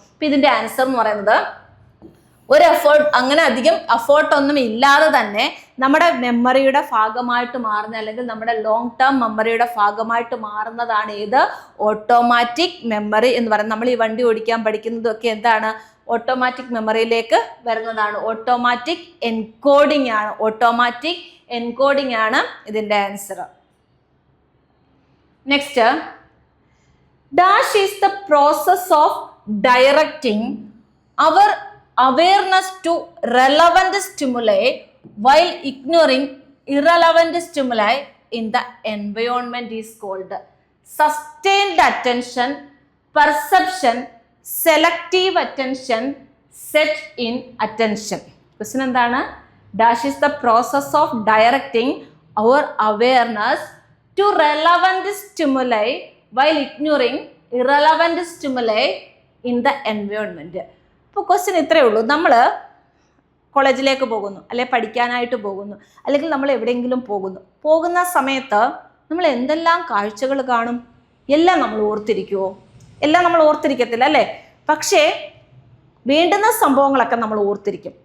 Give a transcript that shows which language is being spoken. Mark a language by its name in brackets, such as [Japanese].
[Malayalam] ഇപ്പം ഇതിൻ്റെ ആൻസർ എന്ന് പറയുന്നത് ഒരു എഫേർട്ട്, അങ്ങനെ അധികം എഫേർട്ട് ഒന്നും ഇല്ലാതെ തന്നെ നമ്മുടെ മെമ്മറിയുടെ ഭാഗമായിട്ട് മാറുന്ന അല്ലെങ്കിൽ നമ്മുടെ ലോങ് ടേം മെമ്മറിയുടെ ഭാഗമായിട്ട് മാറുന്നതാണ് ഏത്, ഓട്ടോമാറ്റിക് മെമ്മറി എന്ന് പറയുന്നത്. നമ്മൾ ഈ വണ്ടി ഓടിക്കാൻ പഠിക്കുന്നതൊക്കെ എന്താണ്, ഓട്ടോമാറ്റിക് മെമ്മറിയിലേക്ക് വരുന്നതാണ്. ഓട്ടോമാറ്റിക് എൻകോഡിംഗ് ആണ്. ഓട്ടോമാറ്റിക് എൻകോഡിംഗ് ആണ് ഇതിൻ്റെ answer. [English] Next, dash is the process of directing our awareness to relevant stimuli while ignoring irrelevant stimuli in the environment is called sustained attention, perception, selective attention, set in attention. [Malayalam] Question എന്താണ്? [English] Dash is the process of directing our awareness to relevant stimuli while ignoring irrelevant stimuli in the environment. [Malayalam] ഇപ്പോൾ question ഇത്രയേ ഉള്ളൂ. നമ്മൾ കോളേജിലേക്ക് പോകുന്നു, അല്ലെങ്കിൽ പഠിക്കാനായിട്ട് പോകുന്നു, അല്ലെങ്കിൽ നമ്മൾ എവിടെയെങ്കിലും പോകുന്ന സമയത്ത് നമ്മൾ എന്തെല്ലാം കാഴ്ചകൾ കാണും? എല്ലാം നമ്മൾ ഓർത്തിരിക്കുമോ? എല്ലാം നമ്മൾ ഓർത്തിരിക്കത്തില്ല അല്ലേ. പക്ഷേ വേണ്ടുന്ന സംഭവങ്ങളൊക്കെ നമ്മൾ ഓർത്തിരിക്കും.